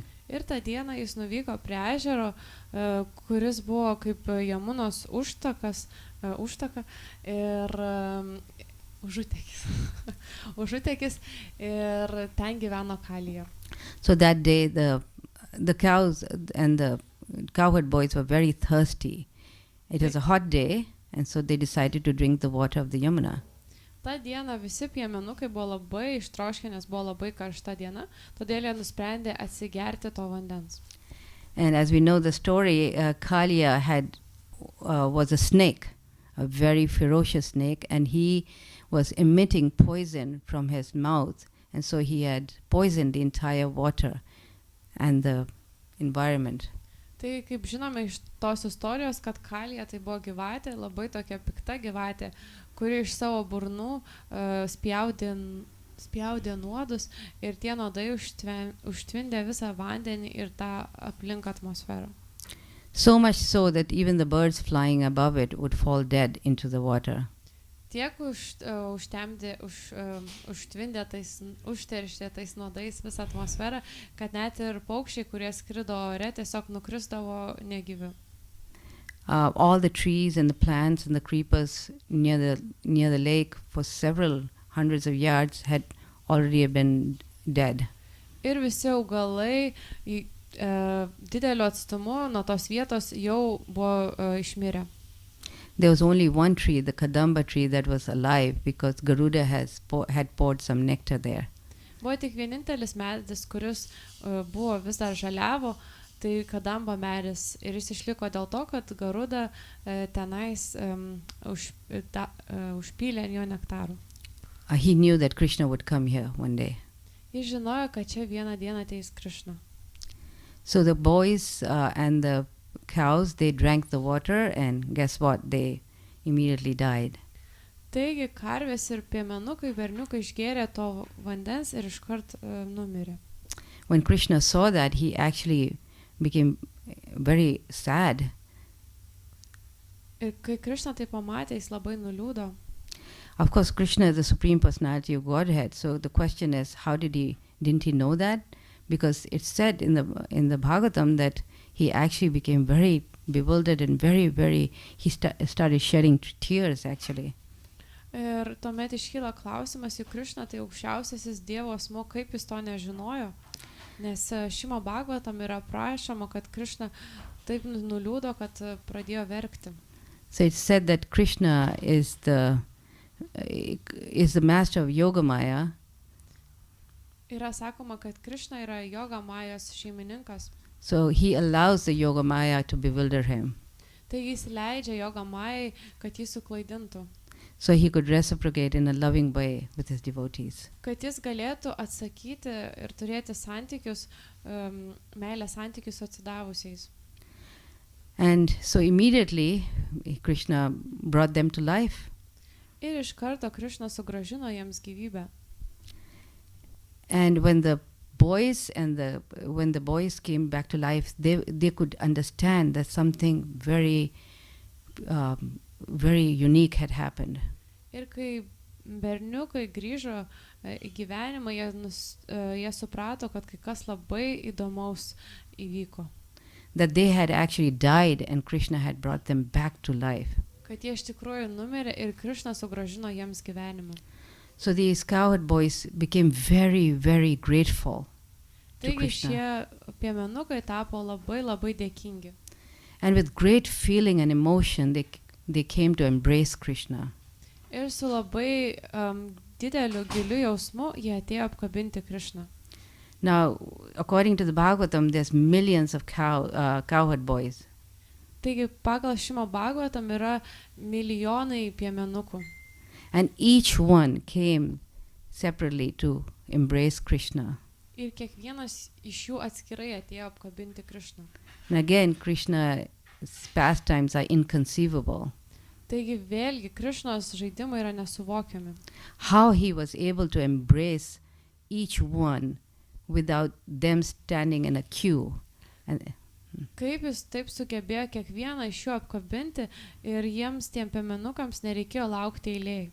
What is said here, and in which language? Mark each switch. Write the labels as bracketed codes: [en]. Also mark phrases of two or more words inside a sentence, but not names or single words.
[lt] Ir tą dieną jis nuvyko prie ežero, kuris buvo kaip Jamunos užtaka ir užutekis ir ten gyveno Kalija. [en] So that day the cows and the cowherd boys were very thirsty. It was a hot day, and so they decided to drink the water of the Yamuna. [lt] Ta diena visi piemenukai buvo labai ištroškę, nes buvo labai karšta diena, todėl jie nusprendė atsigerti to vandens. [en] And as we know the story, Kaliya was a snake, a very ferocious snake, and he was emitting poison from his mouth, and so he had poisoned the entire water and the environment. [lt] Tai kaip žinome iš tos istorijos, kad Kalija tai buvo gyvatė, labai tokia pikta gyvatė, kuri iš savo burnų spjaudė nuodus ir tie nuodai užtvindė visą vandenį ir tą aplink atmosferą. [en] So much so that even the birds flying above it would fall dead into the water. [lt] Tiek užteršė tais nuodais visą atmosferą, kad net ir paukščiai, kurie skrido ore, tiesiog nukrisdavo negyvi. [en] All the trees and the plants and the creepers near the lake for several hundreds of yards had already been dead. [lt] Ir visi augalai dideliu atstumu nuo tos vietos jau buvo išmirę. [en] There was only one tree, the Kadamba tree, that was alive because Garuda had poured some nectar there. [lt] Buvo tik vienintelis medis, kuris buvo vis dar žaliavo, tai Kadamba medis, ir jis išliko dėl to, kad Garuda tenais užpylė jo nektarų. [en] He knew that Krishna would come here one day. [lt] Jis žinojo, kad čia vieną dieną ateis Krishna. [en] So the boys and the cows, they drank the water, and guess what? They immediately died. [lt] Taigi karvės ir piemenukai, berniukai išgėrė to vandens ir iškart numirė. [en] When Krishna saw that, he actually became very sad. [lt] Ir kai Krishna tai pamatė, jis labai nuliūdo. [en] Of course, Krishna is the Supreme Personality of Godhead, so the question is, didn't he know that? Because it's said in the Bhagavatam that he actually became very bewildered and he started shedding tears actually. [lt] Ir tuomet iškyla klausimas, juk Krishna tai aukščiausiasis Dievo asmuo, kaip jis to nežinojo? Nes Šimo Bhagavatam yra prašoma, kad Krishna taip nuliūdo, kad pradėjo verkti. [en] So it's said that Krishna is the master of Yoga Maya. [lt] Yra sakoma, kad Krishna yra Yoga Mayos šeimininkas. [en] So he allows the Yoga Maya to bewilder him. [lt] Taigi jis leidžia Yoga Mayai, kad jį suklaidintų. [en] So he could reciprocate in a loving way with his devotees. [lt] Kad jis galėtų atsakyti ir turėti santykius, meilės santykius atsidavusiais. [en] And so immediately Krishna brought them to life. [lt] Ir iš karto Krishna sugrąžino jiems gyvybę. [en] And when the boys came back to life, they could understand that something very unique had happened. [lt] Ir kai berniukai grįžo į gyvenimą, jie suprato, kad kai kas labai įdomaus įvyko. [en] That they had actually died and Krishna had brought them back to life. [lt] kad jie iš tikrųjų numirė ir Krišna sugrąžino jiems gyvenimą. [en] So these cowherd boys became very, very grateful to [lt] Taigi [en] Krishna. [lt] šie piemenukai tapo labai labai dėkingi. [en] And with great feeling and emotion, they came to embrace Krishna. [lt] Ir su labai dideliu giliu jausmu jie atėjo apkabinti Krišną. [en] Now, according to the Bhagavatam, there's millions of cowherd boys. [lt] Taigi pagal Šimo Bhagavatam yra milijonai piemenukų. [en] And each one came separately to embrace Krishna. [lt] Ir kiekvienas iš jų atskirai atėjo apkabinti Krišną. [en] And again, Krishna's pastimes are inconceivable. [lt] Taigi vėlgi Krišnos žaidimai yra nesuvokiami. [en] How he was able to embrace each one without them standing in a queue. And [lt] Kaip jis taip sugebėjo kiekvieną iš jų apkabinti ir jiems tiem piemenukams nereikėjo laukti eilėj.